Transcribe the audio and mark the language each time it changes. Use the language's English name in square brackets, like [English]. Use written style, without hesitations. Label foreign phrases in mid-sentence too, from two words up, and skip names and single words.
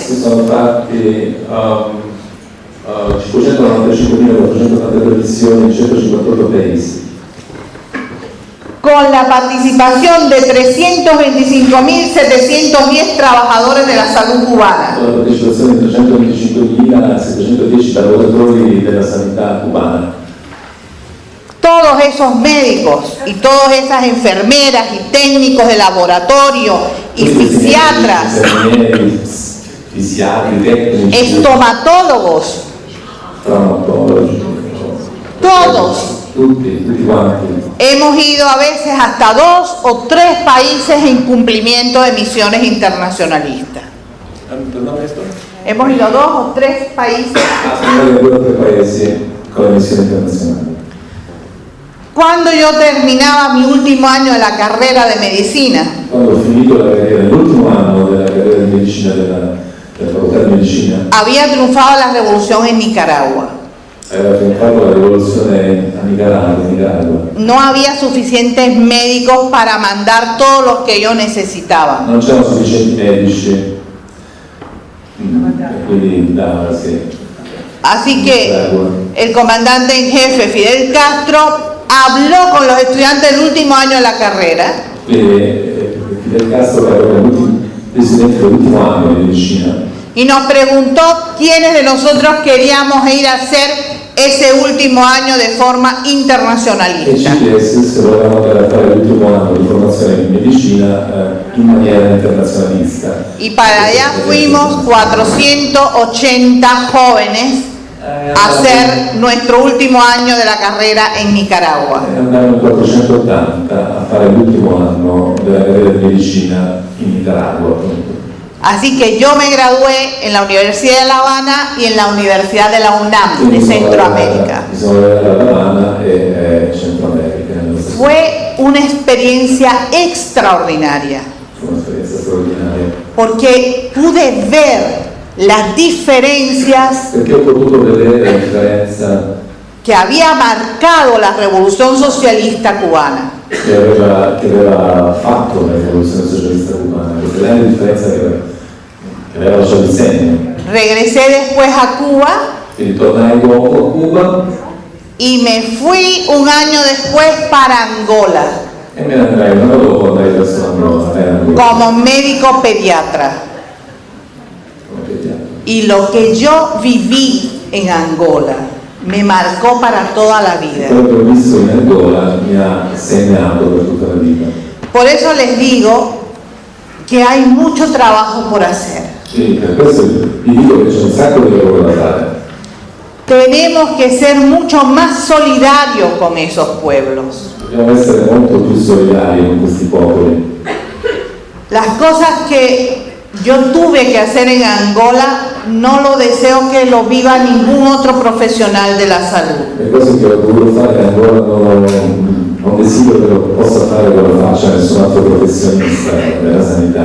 [Italian] si sono fatti 595.483 missioni in 158 paesi, [Spanish] Con la participación de 325.710 trabajadores de la salud cubana. [Italian] con la partecipazione di 325.710 lavoratori della sanità cubana. [Spanish] Todos esos médicos y todas esas enfermeras y técnicos de laboratorio y fisiatras, [Italian] infermieri, fisiatri, tecnici, [Spanish] estomatólogos, [Italian] traumatologi, [Spanish] todos [Italian] tutti quanti. [Spanish] hemos ido a veces hasta 2 o 3 países en cumplimiento de misiones internacionalistas. Hemos ido a 2 o 3 países. [Italian] Sono andati a 2 o 3 paesi con le missioni internazionali. [Spanish] Cuando yo terminaba mi último año de la carrera de medicina, [Italian] Quando ho finito la carriera, l'ultimo anno della carriera di medicina della facoltà di medicina, [Spanish] había triunfado la revolución en Nicaragua. [Italian] aveva trionfato la rivoluzione a Nicaragua. [Spanish] No había suficientes médicos para mandar todos los que yo necesitaba. [Italian] Non c'erano sufficienti medici, quindi sì. [Spanish] Así que el comandante en jefe Fidel Castro habló con los estudiantes del último año de la carrera [Italian] Quindi Fidel Castro era il presidente dell'ultimo anno di medicina [Spanish] y nos preguntó quiénes de nosotros queríamos ir a hacer ese último año de forma [Italian] e [Spanish] internacionalista. [Italian] ci chiese se volevamo andare a fare l'ultimo anno di formazione in medicina in maniera internazionalista. [Spanish] Y para allá fuimos 480 jóvenes hacer nuestro último año de la carrera en Nicaragua. [Italian] Andarono nel 480 a fare l'ultimo anno della carriera di medicina in Nicaragua, appunto. [Spanish] Así que yo me gradué en la Universidad de La Habana y en la Universidad de la UNAM de Centroamérica. [Italian] Mi sono laureato a La Habana e Centroamerica. [Spanish] Fue una experiencia extraordinaria. [Italian] Fue una esperienza straordinaria. [Spanish] Porque pude ver las diferencias [Italian] Perché ho potuto vedere la differenza [Spanish] que había marcado la revolución socialista cubana. [Italian] che aveva fatto la rivoluzione socialista cubana, questa grande differenza che aveva lasciato il segno. [Spanish] Regresé después a Cuba [Italian] Quindi tornai dopo a Cuba [Spanish] y me fui un año después para Angola [Italian] e me ne andrai un anno dopo, andai verso Angola. [Spanish] como médico pediatra. Y lo que yo viví en Angola me marcó para toda la vida. [Italian] Quello che ho visto in Angola mi ha segnato per tutta la vita. [Spanish] Por eso les digo que hay mucho trabajo por hacer. [Italian] Quindi per questo vi dico che c'è un sacco di lavoro da fare. [Spanish] Tenemos que ser mucho más solidarios con esos pueblos. [Italian] Dobbiamo essere molto più solidari con questi popoli. [Spanish] Las cosas que yo tuve que hacer en Angola no lo deseo que lo viva ningún otro profesional de la salud. [Italian] Le cose che ho dovuto fare in Angola non desidero che lo possa fare che lo faccia nessun altro professionista della sanità.